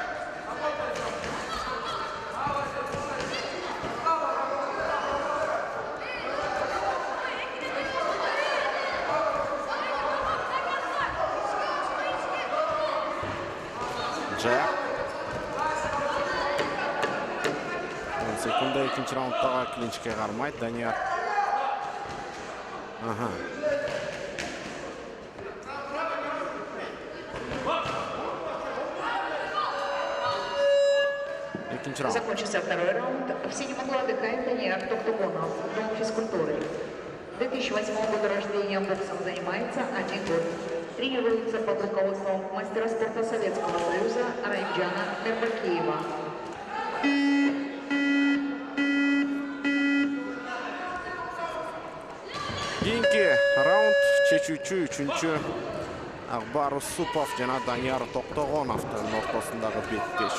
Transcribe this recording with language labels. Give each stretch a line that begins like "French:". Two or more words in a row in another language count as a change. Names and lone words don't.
Kyrgyz: Джек. 10 секунда экинчи раундтагы клинчке кармайт Данияр.
Russian: Закончился второй раунд. В синем углу отдыхает Данияр Токтогонов, дом физкультуры. 2008 года рождения, боксом занимается 1 год. Тренируется под руководством мастера спорта Советского Союза Райджана Мербакиева.
Kyrgyz: Кийинки раунд чечүүчү 3-чү Акбар Усупов жана Данияр Токтогоновдун ортосундагы беттеш.